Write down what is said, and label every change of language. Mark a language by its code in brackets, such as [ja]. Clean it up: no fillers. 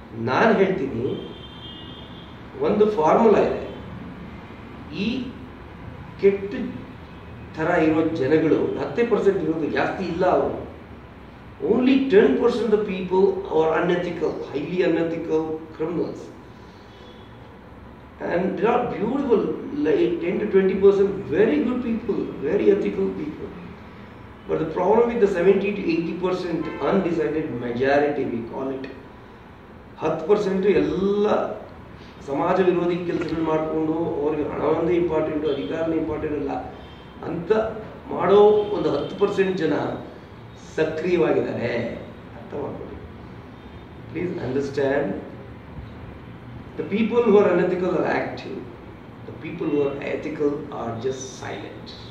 [kn] ನಾನು ಹೇಳ್ತೀನಿ, ಒಂದು ಫಾರ್ಮುಲಾ ಇದೆ. ಈ ಕೆಟ್ಟ ಥರ ಇರೋ ಜನಗಳು 10% ಇರೋದು, ಜಾಸ್ತಿ ಇಲ್ಲ. ಅವರು [en] Only 10% the people are unethical, highly unethical criminals. And there are beautiful, like 10 to 20% very good people, very ethical people. But the problem with the 70 to 80% undecided majority, we call it, [kn] 10% ಎಲ್ಲ ಸಮಾಜ ವಿರೋಧಿ ಕೆಲಸಗಳು ಮಾಡಿಕೊಂಡು ಅವ್ರಿಗೆ ಹಣವೊಂದೇ important, ಅಧಿಕಾರನೇ important ಇಲ್ಲ ಅಂತ ಮಾಡೋ ಒಂದು 10% ಜನ ಸಕ್ರಿಯವಾಗಿದ್ದಾರೆ. ಅರ್ಥ ಮಾಡ್ಕೊಳ್ಳಿ. [en] Please understand, the people who are unethical are active, the people who are ethical are just silent.